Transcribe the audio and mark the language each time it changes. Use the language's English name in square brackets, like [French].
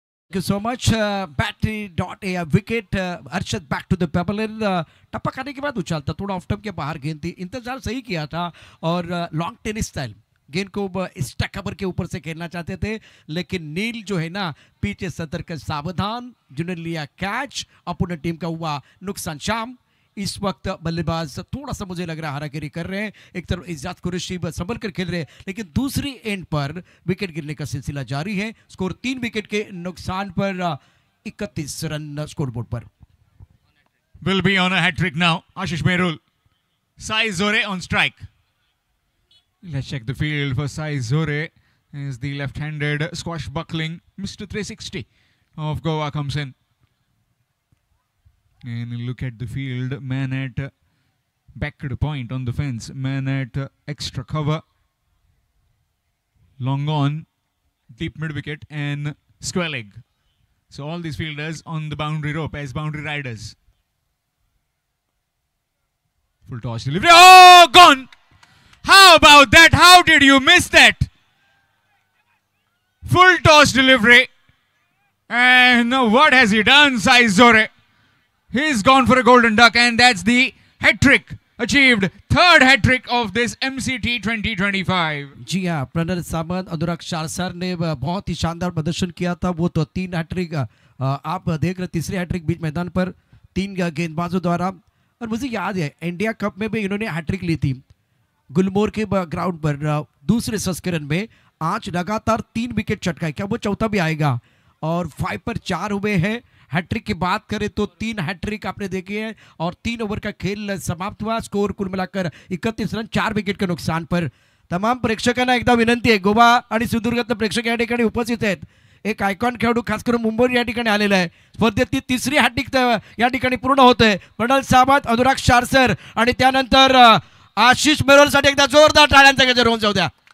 [English] Thank you so much. Battery.ai wicket. Arshad back to the pavilion. [Hindi] टप्पा खाने के बाद उछालता थोड़ा ऑफ टर्म के बाहर गेंद थी, इंतजार सही किया था और लॉन्ग टेनिस स्टाइल गेंद को स्टैक कवर के ऊपर से खेलना चाहते थे, लेकिन नील जो है ना पीछे सतर्क सावधान, जिन्होंने लिया कैच, अपोनेंट टीम का हुआ नुकसान। शाम इस वक्त बल्लेबाज थोड़ा सा मुझे लग रहा है हारागिरी कर रहे हैं, एक तरफ इजाज कुरैशी संभल कर खेल रहे हैं, लेकिन दूसरी एंड पर विकेट गिरने का सिलसिला जारी है। स्कोर 3 विकेट के नुकसान पर 31 रन स्कोरबोर्ड पर। [English] Will be on a hat trick now. Ashish Merul. Sai Zore on strike. Let's check the field for Sai Zore as the left-handed squash-buckling Mr. 360 of Goa comes in. And look at the field. Man at back to the point on the fence. Man at extra cover. Long on, deep mid-wicket and square leg. So all these fielders on the boundary rope as boundary riders. Full toss delivery. Oh, gone! How about that? How did you miss that? Full toss delivery. And what has he done, Sai Zore? He's gone for a golden duck, and that's the hat trick achieved. Third hat trick of this MCT 2025. [Hindi] जी हाँ, प्रणय सामंत, अनुराग शारसार ने बहुत ही शानदार प्रदर्शन किया था। वो तो 3 hat trick आप देख रहे, तीसरी हैट्रिक बीच मैदान पर 3 गेंदबाजों द्वारा। और मुझे याद है इंडिया कप में भी इन्होंने हैट्रिक ली थी गुलमोहर के ग्राउंड पर दूसरे संस्करण में। आज लगातार 3 विकेट चटकाए, क्या वो चौथा भी आएगा? और 5 पर 4 हुए हैं। हैट्रिक की बात करें तो 3 हैट्रिक आपने देखे हैं और 3 ओव्हर का खेल समाप्त हुआ। स्कोर कुल मिलाकर 31 रन, 4 विकेट के नुकसान पर। [Marathi] तमाम प्रेक्षकांना एकदा विनंती आहे, गोवा आणि सिंधुदुर्गातले प्रेक्षक या ठिकाणी उपस्थित आहेत। एक आयकॉन खेळाडू खास करून मुंबई या ठिकाणी आलेला आहे। स्पर्धेतील तिसरी हॅट्रिक या ठिकाणी पूर्ण होते। प्रणय सावंत, अनुराग शारसर आणि त्यानंतर आशिष मेरोलसाठी एकदा जोरदार टाळ्यांचा गजर होऊन जाऊ द्या।